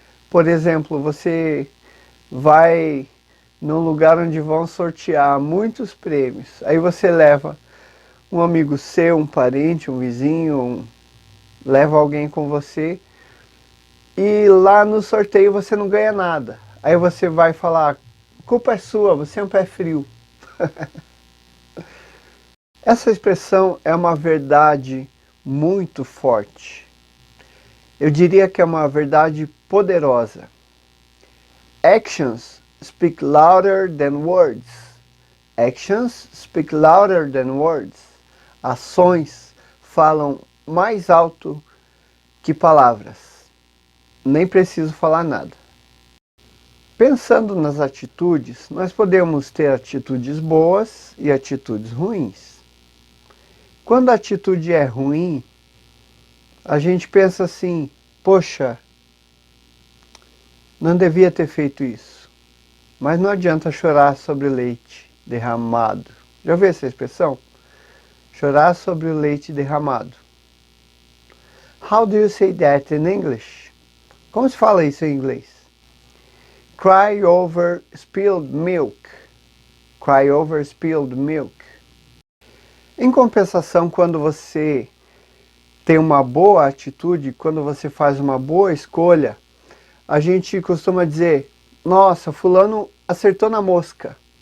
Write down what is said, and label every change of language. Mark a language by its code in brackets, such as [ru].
[pt] Por exemplo, você vai num lugar onde vão sortear muitos prêmios, aí você leva um amigo seu, um parente, um vizinho, leva alguém com você e lá no sorteio você não ganha nada. Aí você vai falar, culpa é sua, você é um pé frio. Essa expressão é uma verdade muito forte. Eu diria que é uma verdade poderosa. [en] Actions speak louder than words. Actions speak louder than words. [pt] Ações falam mais alto que palavras. Nem preciso falar nada. Pensando nas atitudes, nós podemos ter atitudes boas e atitudes ruins. Quando a atitude é ruim, a gente pensa assim, poxa, não devia ter feito isso. Mas não adianta chorar sobre o leite derramado. Já ouviu essa expressão? Chorar sobre o leite derramado. [en] How do you say that in English? [pt] Como se fala isso em inglês? [en] Cry over spilled milk. Cry over spilled milk. [pt] Em compensação, quando você tem uma boa atitude, quando você faz uma boa escolha, a gente costuma dizer, nossa, fulano acertou na mosca.